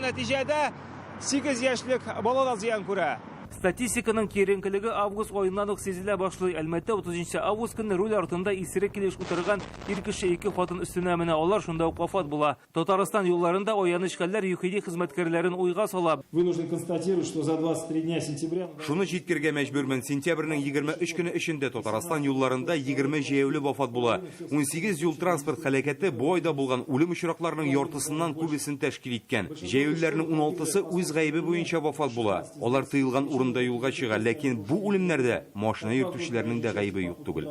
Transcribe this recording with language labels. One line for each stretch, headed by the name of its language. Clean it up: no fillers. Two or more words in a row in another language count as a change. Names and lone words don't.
Tatar: Нәтиҗәдә 8 яшьлек бала да зыян күрә. Статистиканың киеренкелеге август айыннан ук сизелә башлый. Әлмәттә 30 август көнне руль артында исерек килеш утырган ир кеше 2 хатын өстенә менә, алар шунда ук вафат була. Татарстан юлларында аяныч хәлләр ЮХИДИ хезмәткәрләрен уйга сала.
Russian: Вынужден констатировать, что за 23 дня сентября...
Tatar: Шуны җиткергә мәҗбүрмен. Сентябрьнең 23 көне эчендә Татарстан юлларында 20 җәяүле вафат була. 18 юл транспорт һәлакәте бу айда булган үлем очракларының яртысыннан күбесен тәшкил иткән. Җәяүләрнең 16-сы үз гаебе буенча вафат була. Алар тыелган урында юлга чыга, ләкин бу үлемнәрдә машина йөртүчеләрнең дә гаебе юк түгел.